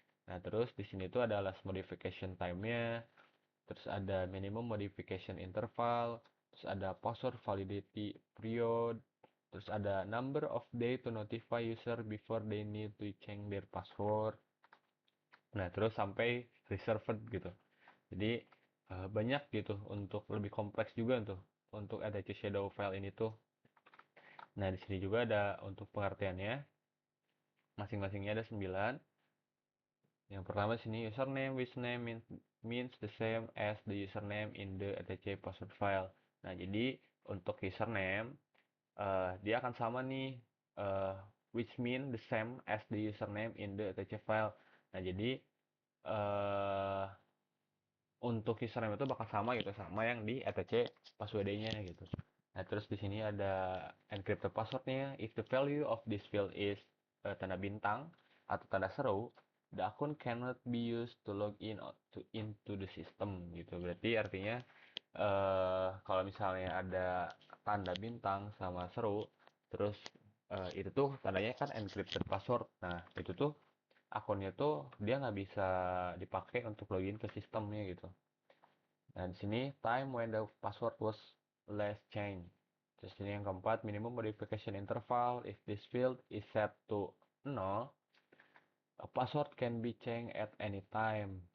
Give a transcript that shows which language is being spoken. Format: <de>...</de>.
<id>Nah, terus di sini tuh ada</id> <en>last modification time-nya, terus ada minimum modification interval, terus ada password validity period, terus ada number of day to notify user before they need to change their password.</en> <id>Nah, terus sampai reserved gitu. Jadi banyak gitu untuk lebih kompleks juga untuk etc shadow file ini tuh. Nah, di sini juga ada untuk pengertiannya. Masing-masingnya ada 9. Yang pertama sini</id> <en>username with name means the same as the username in the etc password file.</en> <id>Nah, jadi untuk username dia akan sama nih</id> <en>which mean the same as the username in the etc file.</en> <id>Nah, jadi uh, untuk username itu bakal sama gitu sama yang di etc password-nya gitu. Nah, terus di sini ada encrypted passwordnya.</id> <en>If the value of this field is</en> <id>tanda bintang atau tanda seru,</id> <en>the account cannot be used to log in into the system gitu.</en> <id>Berarti artinya kalau misalnya ada tanda bintang sama seru, terus itu tuh tandanya kan encrypted password. Nah, itu tuh akunnya tuh dia nggak bisa dipakai untuk login ke sistemnya gitu. Nah, di sini</id> <en>time when the password was last changed.</en> <id>Terus ini yang keempat,</id> <en>minimum modification interval. If this field is set to 0, a password can be changed at any time.</en>